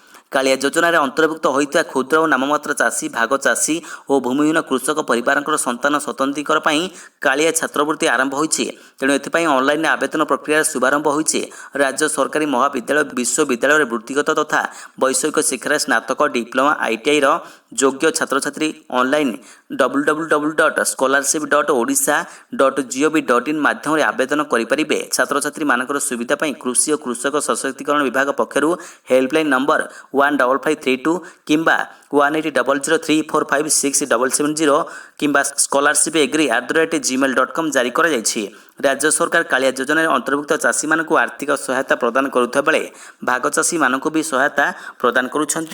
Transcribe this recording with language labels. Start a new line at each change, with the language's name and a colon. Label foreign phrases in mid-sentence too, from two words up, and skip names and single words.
Odia: କାଳିଆ ଯୋଜନାରେ ଅନ୍ତର୍ଭୁକ୍ତ ହୋଇଥିବା କ୍ଷୁଦ୍ର ଓ ନାମମାତ୍ର ଚାଷୀ, ଭାଗ ଚାଷୀ ଓ ଭୂମିହୀନ କୃଷକ ପରିବାରଙ୍କର ସନ୍ତାନ ସନ୍ତତିଙ୍କର ପାଇଁ କାଳିଆ ଛାତ୍ରବୃତ୍ତି ଆରମ୍ଭ ହୋଇଛି। ତେଣୁ ଏଥିପାଇଁ ଅନଲାଇନ୍ ଆବେଦନ ପ୍ରକ୍ରିୟାର ଶୁଭାରମ୍ଭ ହୋଇଛି। ରାଜ୍ୟ ସରକାରୀ ମହାବିଦ୍ୟାଳୟ, ବିଶ୍ୱବିଦ୍ୟାଳୟରେ ବୃତ୍ତିଗତ ତଥା ବୈଷୟିକ ଶିକ୍ଷାରେ ସ୍ନାତକ, ଡିପ୍ଲୋମା, ITIର ଯୋଗ୍ୟ ଛାତ୍ରଛାତ୍ରୀ ଅନଲାଇନ୍ www.scholarship.odisha.gov.in ମାଧ୍ୟମରେ ଆବେଦନ କରିପାରିବେ। ଛାତ୍ରଛାତ୍ରୀମାନଙ୍କର ସୁବିଧା ପାଇଁ କୃଷି ଓ କୃଷକ ସଶକ୍ତିକରଣ ବିଭାଗ ପକ୍ଷରୁ ହେଲ୍ପଲାଇନ୍ ନମ୍ବର 15532 କିମ୍ବା 180034567770 କିମ୍ବା scholarshipagri@gmail.com ଜାରି କରାଯାଇଛି। ରାଜ୍ୟ ସରକାର କାଳିଆ ଯୋଜନାରେ ଅନ୍ତର୍ଭୁକ୍ତ ଚାଷୀମାନଙ୍କୁ ଆର୍ଥିକ ସହାୟତା ପ୍ରଦାନ କରୁଥିବା ବେଳେ ଭାଗ ଚାଷୀମାନଙ୍କୁ ବି ସହାୟତା ପ୍ରଦାନ କରୁଛନ୍ତି।